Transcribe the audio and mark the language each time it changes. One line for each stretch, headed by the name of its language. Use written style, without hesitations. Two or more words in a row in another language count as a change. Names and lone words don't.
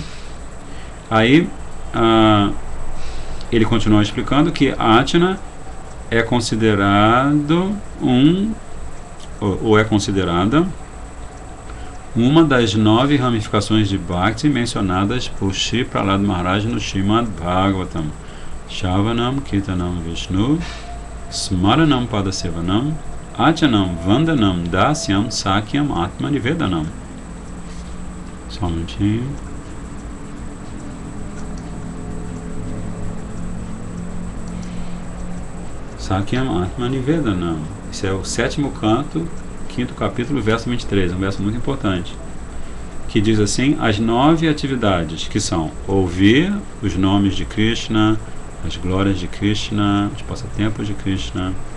Portuguese: Aí ele continua explicando que Achana é considerado ou é considerada uma das 9 ramificações de Bhakti mencionadas por Shri Prahlad Maharaj no Srimad Bhagavatam.
Sanskrit: Shavanam, Kirtanam, Vishnu, Smaranam, Padasevanam, Achanam, Vandanam, Dasyam, Sakyam, Atmanivedanam.
Portuguese: Só um minutinho.
Sanskrit: Sakyam, Atmanivedanam.
Portuguese: Esse é o 7º canto, 5º capítulo, verso 23, um verso muito importante, que diz assim, as 9 atividades, que são ouvir os nomes de Krishna, as glórias de Krishna, os passatempos de Krishna,